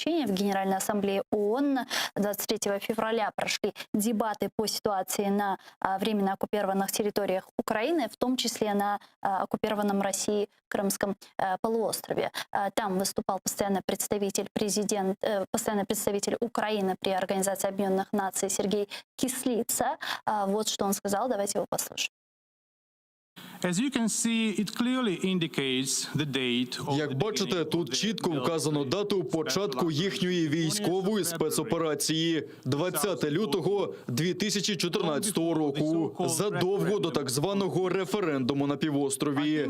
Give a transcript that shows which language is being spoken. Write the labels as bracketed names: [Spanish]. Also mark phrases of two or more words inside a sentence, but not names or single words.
[Russian] В Генеральной Ассамблее ООН 23 февраля прошли дебаты по ситуации на временно оккупированных территориях Украины, в том числе на оккупированном Россией Крымском полуострове. Там выступал постоянный представитель Украины при Организации Объединенных Наций Сергей Кислица. Вот что он сказал. Давайте его послушаем. [Ukrainian] Як бачите, тут чітко вказано дату початку їхньої військової спецоперації – 20 лютого 2014 року, задовго до так званого референдуму на півострові.